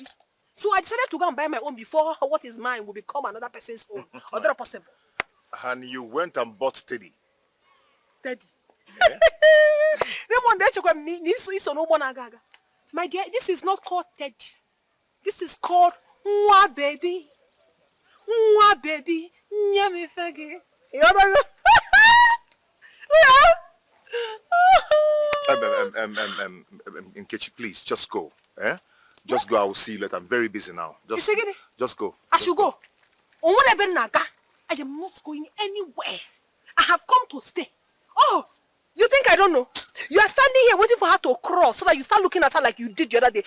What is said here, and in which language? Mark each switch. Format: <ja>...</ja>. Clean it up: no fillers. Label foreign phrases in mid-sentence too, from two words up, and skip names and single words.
<en>So I decided to go and buy my own before what is mine will become another person's own. Or that possible. And you went and bought Teddy. Teddy. Yeah? My dear, this is not called Teddy. This is called Mwa baby. Mwa baby. Nyami fagi. Nkechi, please, just go. Eh? Just go, I will see you later. I'm very busy now. Just go. I should go. I am not going anywhere. I have come to stay. Oh, you think I don't know? You are standing here waiting for her to cross so that you start looking at her like you did the other day.</en>